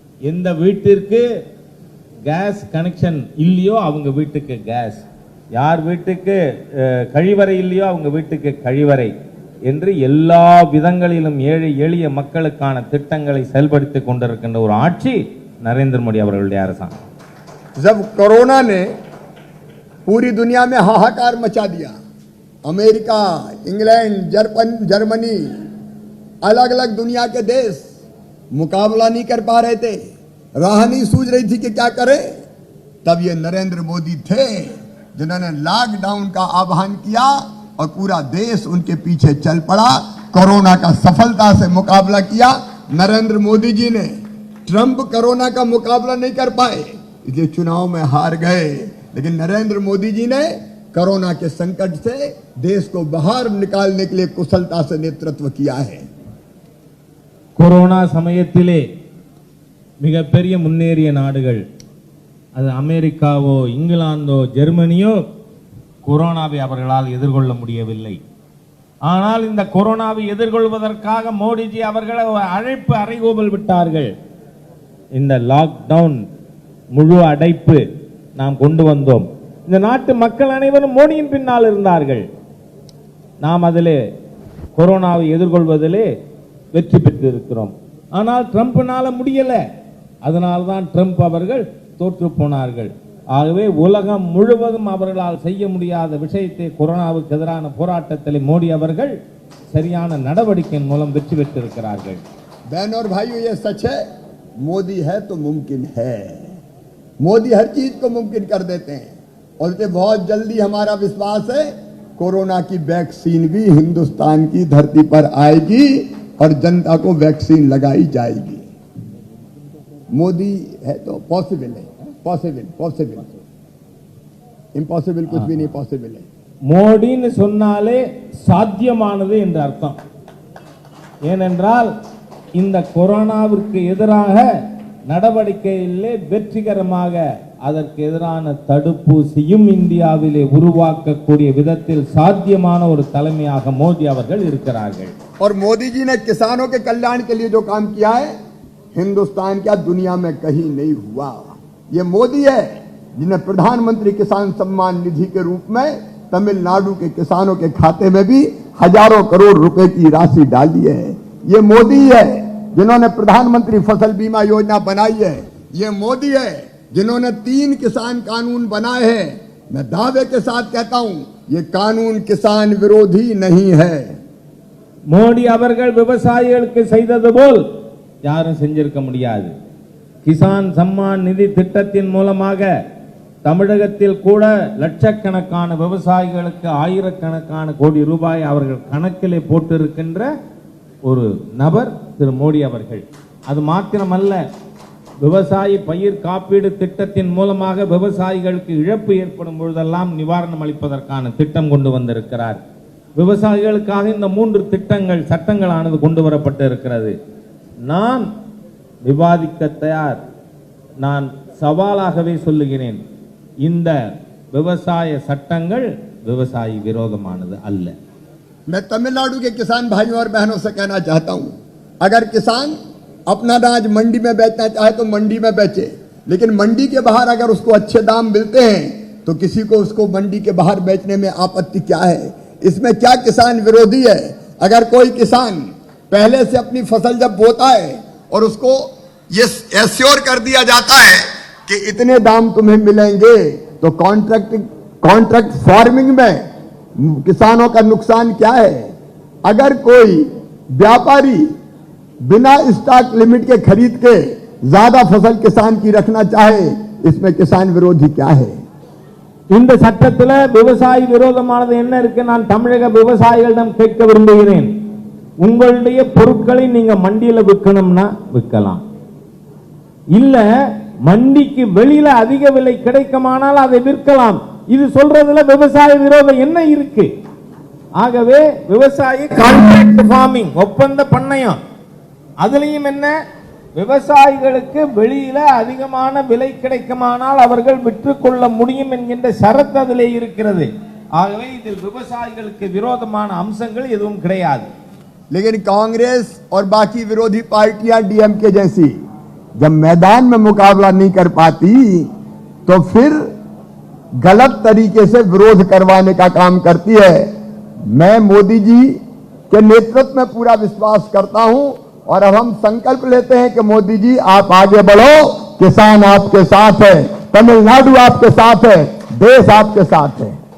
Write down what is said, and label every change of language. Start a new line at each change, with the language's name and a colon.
Tamil: எந்த வீட்டிற்கு gas connection இல்லையோ அவங்க வீட்டுக்கு கேஸ், யார் வீட்டுக்கு கழிவறை இல்லையோ அவங்க வீட்டுக்கு கழிவறை என்று எல்லா விதங்களிலும் ஏழை எளிய மக்களுக்கான திட்டங்களை செயல்படுத்தி கொண்டிருக்கின்ற ஒரு ஆட்சி नरेंद्र मोदी அவர்களுடைய அரசாங்கம்.
Hindi: जब कोरोना ने पूरी दुनिया में हाहाकार मचा दिया, अमेरिका, इंग्लैंड, जर्मनी, अलग अलग दुनिया के देश मुकाबला नहीं कर पा रहे थे, राह नहीं सूझ रही थी कि क्या करें, तब ये नरेंद्र मोदी थे जिन्होंने लॉकडाउन का आह्वान किया और पूरा देश उनके पीछे चल पड़ा. कोरोना का सफलता से मुकाबला किया. नरेंद्र मोदी जी ने ट्रंप कोरोना का मुकाबला नहीं कर पाए, इसलिए चुनाव में हार गए, लेकिन नरेंद्र मोदी जी ने कोरोना के संकट से देश को बाहर निकालने के लिए कुशलता से नेतृत्व किया है.
Tamil: கொரோனா சமயத்திலே மிகப்பெரிய முன்னேறிய நாடுகள், அது அமெரிக்காவோ இங்கிலாந்தோ ஜெர்மனியோ, கொரோனாவை அவர்களால் எதிர்கொள்ள முடியவில்லை. ஆனால் இந்த கொரோனாவை எதிர்கொள்வதற்காக மோடிஜி அவர்கள் அழைப்பு அறைகூவல் விட்டார்கள். இந்த லாக்டவுன் முழு அடைப்பு நாம் கொண்டு வந்தோம். இந்த நாட்டு மக்கள் அனைவரும் மோடியின் பின்னால் இருந்தார்கள். நாம் அதிலே கொரோனாவை எதிர்கொள்வதிலே வெற்றி பெற்றிருக்கிறோம். ஆனால் ட்ரம்ப்னால முடியல, அதனால்தான் ட்ரம்ப் அவர்கள் தோற்று போனார்கள். ஆகவே உலகம் முழுவதும் அவர்களால் செய்ய முடியாத விஷயத்தை கொரோனாவுக்கு எதிரான போராட்டத்தில் மோடி அவர்கள் சரியான நடவடிக்கையின் மூலம் வெற்றி பெற்றிருக்கிறார்கள்.
Hindi: बहन और भाइयों, ये सच है, मोदी है तो मुमकिन है. मोदी हर चीज को मुमकिन कर देते हैं और इससे बहुत जल्दी हमारा विश्वास है कोरोना की वैक्सीन भी हिंदुस्तान की धरती पर आएगी और जनता को वैक्सीन लगाई जाएगी. मोदी है तो पॉसिबल है. पॉसिबल इम्पॉसिबल कुछ भी नहीं पॉसिबल है.
Tamil: மோடின்னு சொன்னாலே சாத்தியமானது என்று அர்த்தம். ஏனென்றால் இந்த கொரோனாவிற்கு எதிராக நடவடிக்கையிலே வெற்றிகரமாக அதற்கு எதிரான தடுப்பூசியும் இந்தியாவிலே உருவாக்கக்கூடிய விதத்தில் சாத்தியமான ஒரு தலைமையாக மோடி அவர்கள் இருக்கிறார்கள்.
Hindi: और मोदी जी ने किसानों के कल्याण के लिए जो काम किया है, हिंदुस्तान क्या दुनिया में कहीं नहीं हुआ. ये मोदी है जिन्हें प्रधानमंत्री किसान सम्मान निधि के रूप में तमिलनाडु के किसानों के खाते में भी हजारों करोड़ रुपए की राशि डाली है। ये मोदी है जिन्होंने प्रधानमंत्री फसल बीमा योजना बनाई है। ये मोदी है जिन्होंने 3 किसान कानून बनाए हैं। मैं दावे के साथ कहता हूं, ये कानून किसान विरोधी नहीं है।
Tamil: மோடி அவர்கள் விவசாயிகளுக்கு செய்தது போல் யாரும் செஞ்சிருக்க முடியாது. கிசான் சம்மான் நிதி திட்டத்தின் மூலமாக தமிழகத்தில் கூட லட்சக்கணக்கான விவசாயிகளுக்கு ஆயிரக்கணக்கான கோடி ரூபாய் அவர்கள் கணக்கிலே போட்டிருக்கின்ற ஒரு நபர் திரு மோடி அவர்கள். அது மாத்திரமல்ல, விவசாயி பயிர் காப்பீடு திட்டத்தின் மூலமாக விவசாயிகளுக்கு இழப்பு ஏற்படும் பொழுதெல்லாம் நிவாரணம் அளிப்பதற்கான திட்டம் கொண்டு வந்திருக்கிறார். விவசாயிகளுக்காக இந்த 3 திட்டங்கள் சட்டங்களானது கொண்டு வரப்பட்டு இருக்கிறது. நான் விவாதிக்க தயார். நான் சவாலாகவே சொல்லுகிறேன், இந்த விவசாய சட்டங்கள் விவசாயி விரோதமானது அல்ல.
Hindi: मैं तमिलनाडु के किसान भाइयों और बहनों से कहना चाहता हूं, अगर किसान अपना अनाज मंडी में बेचना चाहे तो मंडी में बेचे, लेकिन मंडी के बाहर अगर उसको अच्छे दाम मिलते हैं तो किसी को उसको मंडी के बाहर बेचने में आपत्ति क्या है? इसमें क्या किसान विरोधी है? अगर कोई किसान पहले से अपनी फसल जब बोता है और उसको ये एश्योर कर दिया जाता है कि इतने दाम तुम्हें मिलेंगे, तो कॉन्ट्रैक्ट फार्मिंग में किसानों का नुकसान क्या है? अगर कोई व्यापारी बिना स्टॉक लिमिट के खरीद के ज्यादा फसल किसान की रखना चाहे, इसमें किसान विरोधी क्या है?
Tamil: இந்த சட்டத்தில் விவசாயி விரோதமானது என்ன இருக்கு? நான் தமிழக விவசாயிகளிடம் கேட்க விரும்புகிறேன். உங்களுடைய பொருட்களை நீங்க மண்டியில விற்கணும்னா விற்கலாம், இல்ல மண்டிக்கு வெளியில அதிக விலை கிடைக்குமானால் அதை விற்கலாம். இது சொல்றதுல விவசாய விரோதம் என்ன இருக்கு? ஆகவே விவசாயி கான்ட்ராக்ட் ஃபார்மிங், ஒப்பந்த பண்ணையம், அதுலயும் என்ன, விவசாயிகளுக்கு வெளியில அதிகமான விலை கிடைக்குமானால் அவர்கள் விற்றுக்கொள்ள முடியும் என்கின்ற ஷரத்து அதிலே இருக்கிறது. ஆகவே இதில் விவசாயிகளுக்கு விரோதமான அம்சங்கள் எதுவும் கிடையாது.
Hindi: लेकिन कांग्रेस और बाकी विरोधी पार्टियां डीएमके जैसी जब मैदान में मुकाबला नहीं कर पाती तो फिर गलत तरीके से विरोध करवाने का काम करती है। मैं मोदी जी के नेतृत्व में पूरा विश्वास करता हूं और अब हम संकल्प लेते हैं कि मोदी जी आप आगे बढ़ो, किसान आपके साथ है, तमिलनाडु आपके साथ है, देश आपके साथ है।